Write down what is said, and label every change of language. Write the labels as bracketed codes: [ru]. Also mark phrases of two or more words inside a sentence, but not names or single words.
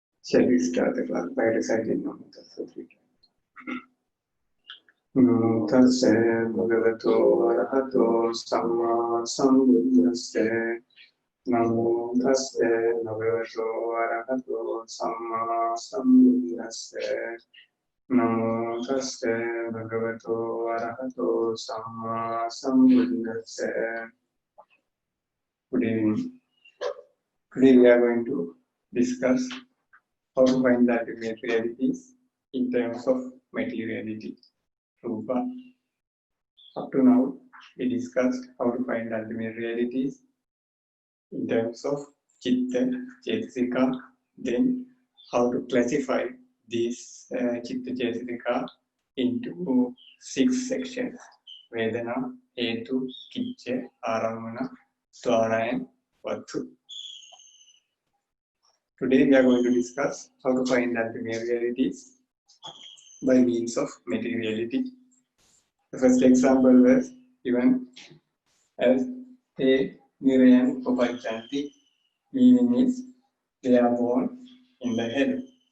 [en] Shall we start the class by reciting [pi] Namo Tassa [en] 3 times? [pi] Namo Tassa Bhagavato Arahato Samma Sambuddhassa. Namo Tassa Bhagavato Arahato Samma Sambuddhassa. Namo Tassa Bhagavato Arahato Samma Sambuddhassa. [en] Good evening. Today we are going to discuss how to find the ultimate realities in terms of materiality, Rūpa. Up to now, we discussed how to find the ultimate realities in terms of [pi] Chitta, Chetasika, [en] then how to classify these [pi] Chitta, Chetasika [en] into 6 sections: [pi] Vedana, Hetu, Kicca, Aramana, Tvara, [en] and Vattu. Today we are going to discuss how to find ultimate realities by means of materiality. The first example was given as a [pi] Nirayan Upachanti, [en] meaning is they are born in the hell.